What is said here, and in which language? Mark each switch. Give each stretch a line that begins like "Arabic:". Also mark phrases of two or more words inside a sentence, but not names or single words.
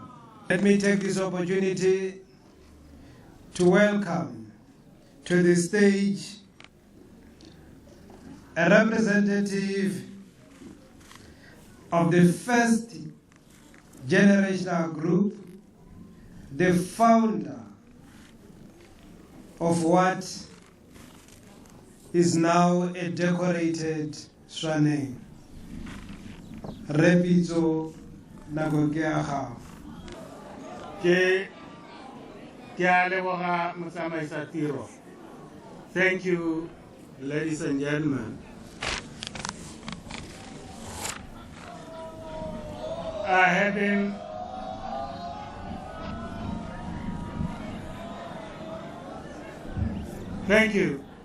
English: Let me take this opportunity to welcome to the stage a representative of the first generational group, the founder of what is now a decorated Swaneng.
Tswana: Repito nako ke a gago. Ke a leboga motsamaisa tiro.
English: Thank you, ladies and gentlemen. I have been Thank you.